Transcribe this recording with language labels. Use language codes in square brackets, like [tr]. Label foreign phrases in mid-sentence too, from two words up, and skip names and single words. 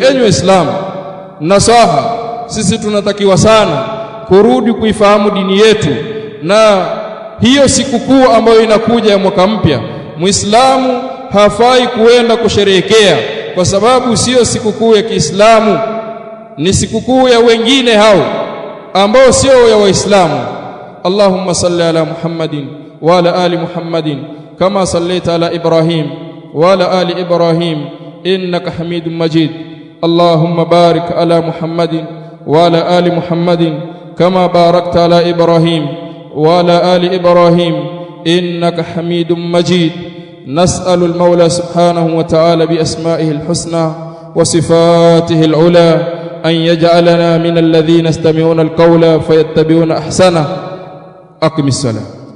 [sw] Enyi Waislamu, nasaha, sisi tunatakiwa sana kurudi kuifahamu dini yetu, na hiyo sikukuu ambayo inakuja ya mwaka mpya, Muislamu hafai kuenda kusherehekea kwa sababu sio sikukuu ya Kiislamu, ni sikukuu ya wengine hao ambao sio ya Waislamu. [ar] اللهم صل على محمد وعلى آل محمد كما صليت على إبراهيم وعلى آل إبراهيم إنك حميد مجيد. اللهم بارك على محمد وعلى آل محمد كما باركت على إبراهيم وعلى آل إبراهيم إنك حميد مجيد. نسأل المولى سبحانه وتعالى بأسمائه الحسنى وصفاته العلى أن يجعلنا من الذين يستمعون القول فيتبعون أحسنه. أقم الصلاة.